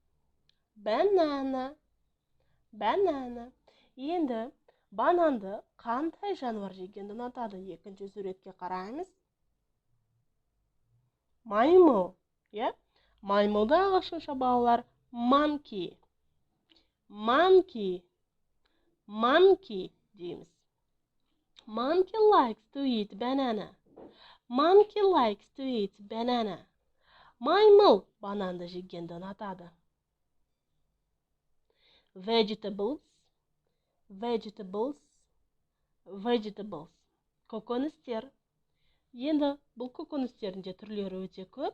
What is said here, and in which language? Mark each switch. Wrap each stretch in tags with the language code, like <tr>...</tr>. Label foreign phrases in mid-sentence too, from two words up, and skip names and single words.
<kk>Енді бананды қандай жануар жегенді ұнатады? Екінші суретке қараймыз. Маймыл. Маймылды ағылшынша балалар monkey дейміз.</kk> <en>Monkey likes to eat banana.</en> <kk>Маймыл бананды жегенді ұнатады. Vegetables. Көкөністер. Енді бұл көкөністердің де түрлері өте көп.</kk>